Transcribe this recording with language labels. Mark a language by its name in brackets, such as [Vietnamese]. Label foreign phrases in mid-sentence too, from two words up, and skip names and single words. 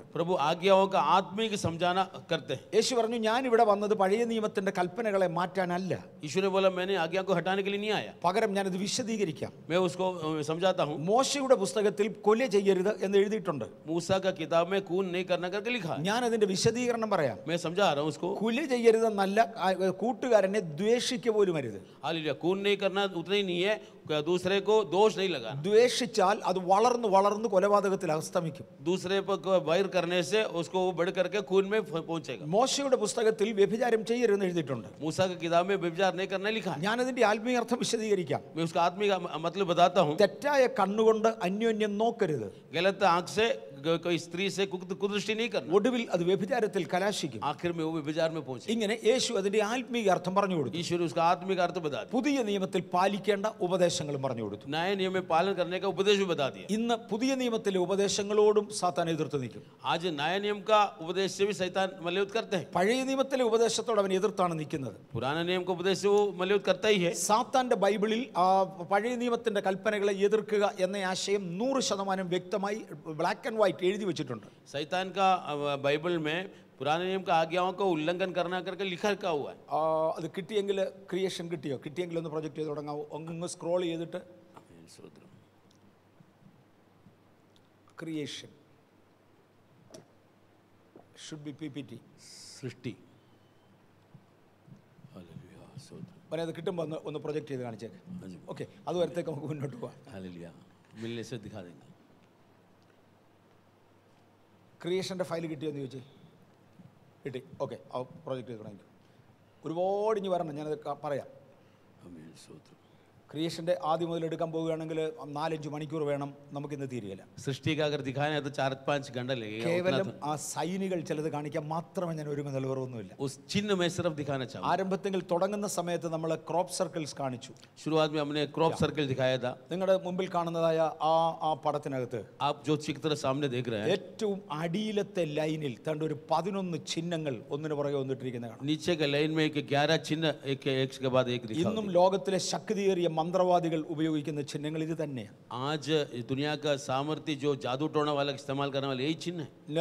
[Hindi] प्रभु आज्ञाओं का आत्मिक समझाना करते हैं। [Malayalam] യേശു പറഞ്ഞു, ഞാൻ ഇവിടെ വന്നത് പഴയ നിയമത്തിന്റെ കൽപ്പനകളെ മാറ്റാനല്ല, [Hindi] यीशु ने बोला मैंने आज्ञा को हटाने के लिए नहीं आया, [Malayalam] പകരം ഞാനത് വിശദീകരിക്കാം. [Hindi] मैं उसको समझाता हूँ। [Malayalam] മോശയുടെ പുസ്തകത്തിൽ കൊല ചെയ്യരുത് എന്ന് എഴുതിയിട്ടുണ്ട്. [Hindi] मूसा का किताब में खून नहीं करना करके लिखा है। [Malayalam] ഞാൻ അതിന്റെ വിശദീകരണം പറയാം. [Hindi] मैं समझा रहा हूँ उसको। [Malayalam] കൊല ചെയ്യരുതെന്നല്ല, കൂട്ടുകാരനെ ദ്വേഷിക്കുക പോലും അരുത്. [Hindi] हालेलुया। खून नहीं करना उतना ही नहीं है, दूसरे को दोष नहीं लगाना। [Malayalam] ദ്വേഷിച്ചാൽ അത് വളർന്ന് വളർന്ന് കൊലപാതകത്തിൽ അസ്തമിക്കും. [Hindi] दूसरे पर वैर करने से उसको वो बढ़ करके खून में पहुंचेगा। [Malayalam] മോശയുടെ പുസ്തകത്തിൽ വ്യഭിചാരം ചെയ്യരുതെന്ന് എഴുതിയിട്ടുണ്ട്. [Hindi] मूसा की किताब में व्यभिचार नहीं करना लिखा है। [Malayalam] ഞാൻ അതിന്റെ ആത്മീയ അർത്ഥം വിശദീകരിക്കാം. [Hindi] मैं उसका आत्मिक मतलब बताता हूँ। [Malayalam] തെറ്റായ കണ്ണുകൊണ്ട് അന്യോന്യം നോക്കരുത്. [Hindi] गलत आंख से कोई स्त्री से कुदृष्टि नहीं करना, [Malayalam] ഒടുവിൽ അത് വ്യഭിചാരത്തിൽ കലാശിക്കും. [Hindi] आखिर में वो व्यभिचार में पहुंचे। [Malayalam] ഇങ്ങനെ യേശു അതിന്റെ ആത്മീയ അർത്ഥം പറഞ്ഞു കൊടുത്തു. [Hindi] ईश्वर उसका आत्मिक अर्थ बता दिया। [Malayalam] പുതിയ നിയമത്തിൽ പാലിക്കേണ്ട ഉപദേശങ്ങളും പറഞ്ഞു കൊടുത്തു. [Hindi] नए नियम में पालन करने का उपदेश भी बता दिया। [Malayalam] ഇന്ന് പുതിയ നിയമത്തിലെ ഉപദേശങ്ങളോടും സാത്താൻ എതിർത്ത് നിൽക്കും. [Hindi] आज नए नियम का उपदेश से भी शैतान मल्लयुद्ध करते हैं। [Malayalam] പഴയ നിയമത്തിലെ ഉപദേശത്തോട് അവൻ എതിർത്താണ് നിൽക്കുന്നത്. [Hindi] पुराने नियम का उपदेश से वो मल्लयुद्ध करता ही है। [Malayalam] സാത്താന്റെ ബൈബിളിൽ പഴയ നിയമത്തിന്റെ കൽപ്പനകളെ എതിർക്കുക എന്ന ആശയം 100% വ്യക്തമായി [English] black and white [Malayalam] എഴുതി വെച്ചിട്ടുണ്ട്. [Hindi] शैतान का बाइबल में पुराने नियम का आज्ञाओं का उल्लंघन करना करके लिखा हुआ है। [Malayalam] അത് കിട്ടിയെങ്കിൽ ക്രിയേഷൻ കിട്ടിയെങ്കിൽ ഒന്ന് പ്രൊജക്റ്റ് ചെയ്ത് തുടങ്ങാവോ? ഒന്ന് സ്ക്രോൾ ചെയ്തിട്ട് [English] creation should be PPT. [Hindi] सृष्टि। [Malayalam] പിന്നെ അത് കിട്ടുമ്പോൾ ഒന്ന് പ്രൊജക്റ്റ് ചെയ്ത് കാണിച്ചേക്ക്. ഓക്കെ, അതുവരത്തേക്ക് നമുക്ക് മുന്നോട്ട് പോകാം. [Hindi] हालेलुया। मिलने से दिखा देंगे। [Malayalam] ക്രിയേഷൻ്റെ ഫയൽ കിട്ടിയെന്ന് ചോദിച്ചേ. കിട്ടി. ഓക്കെ, ആ പ്രൊജക്റ്റ് ചെയ്ത് തുടങ്ങി. ഒരുപാട് ഇനി വരണം, ഞാനത് പറയാം. ക്രിയേഷൻ്റെ ആദ്യം മുതൽ എടുക്കാൻ പോവുകയാണെങ്കിൽ 4-5 മണിക്കൂർ വേണം, നമുക്കിന്ന് തീരുകയില്ല. [Hindi] सृष्टि का अगर दिखाना है तो 4-5 घंटा लगेगा। [Malayalam] കേവലം ആ സൈനുകൾ ചിലത് കാണിക്കാൻ മാത്രമേ ഞാൻ ഒരുങ്ങുന്ന നിലവറൊന്നുമില്ല. [Hindi] उस चिन्ह में सिर्फ दिखाना चाहूँगा। [Malayalam] ആരംഭത്തിൽ തുടങ്ങുന്ന സമയത്ത് നമ്മൾ [English] crop circles [Malayalam] കാണിച്ചു. [Hindi] शुरुआत में हमने [English] crop circle [Hindi] दिखाया था। [Malayalam] നിങ്ങളുടെ മുമ്പിൽ കാണുന്നതായ ആ പടത്തിനകത്ത് [Hindi] आप जो चित्र सामने देख रहे हैं, [Malayalam] ഏറ്റവും അടിയിലത്തെ ലൈനിൽ തണ്ട് ഒരു 11 ചിഹ്നങ്ങൾ ഒന്നിനു പുറകെ വന്നിട്ടിരിക്കുന്നത് കാണാം. [Hindi] नीचे के लाइन में 11 चिन्ह एक के बाद एक दिखा। [Malayalam] ഇന്നും ലോകത്തിലെ ശക്തിയേറിയ മന്ത്രവാദികൾ ഉപയോഗിക്കുന്ന ചിഹ്നങ്ങൾ ഇത് തന്നെയാണ്. [Hindi] आज दुनिया का सामर्थ्य जो जादू टोना वाला इस्तेमाल करने वाले यही चिन्ह है।